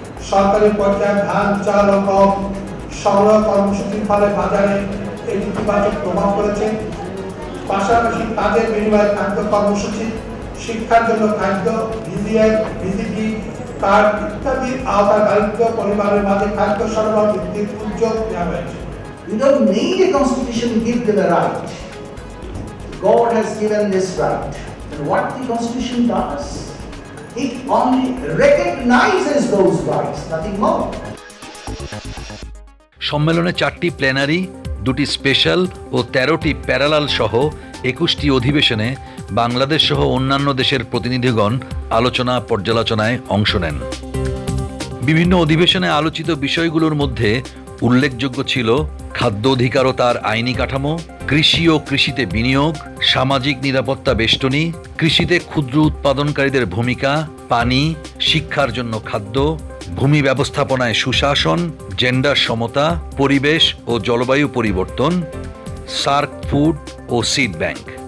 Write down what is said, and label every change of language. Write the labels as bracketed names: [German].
[Bangla] সরকারি পর্যায়ে ধান, চাল ও গম সংগ্রহ কর্মসূচির ফলে বাজারে এই ইতিবাচক প্রভাব পড়েছে। পাশাপাশি কাজের বিনিময়ে খাদ্য কর্মসূচি, শিক্ষার জন্য খাদ্য, ভিজিএফ, ভিজিপি কার্ড ইত্যাদির আওতায় দারিদ্র পরিবারের মাঝে খাদ্য সরবরাহ বৃদ্ধির উদ্যোগ নেওয়া হয়েছে। [English] We don't need a constitution to give them a right. God has given this right. And what the constitution does, it only recognizes those rights, nothing more. [Bangla] সম্মেলনে 4টি প্লেনারি, 2টি স্পেশাল ও 13টি প্যারালাল সহ 21টি অধিবেশনে বাংলাদেশ সহ অন্যান্য দেশের প্রতিনিধিগণ আলোচনা পর্যালোচনায় অংশ নেন। বিভিন্ন অধিবেশনে আলোচিত বিষয়গুলোর মধ্যে উল্লেখযোগ্য ছিল খাদ্য অধিকার ও তার আইনি কাঠামো, কৃষি ও কৃষিতে বিনিয়োগ, সামাজিক নিরাপত্তা বেষ্টনী, কৃষিতে ক্ষুদ্র উৎপাদনকারীদের ভূমিকা, পানি, শিক্ষার জন্য খাদ্য, ভূমি ব্যবস্থাপনায় সুশাসন, জেন্ডার সমতা, পরিবেশ ও জলবায়ু পরিবর্তন, সার্ক ফুড ও সিড ব্যাংক।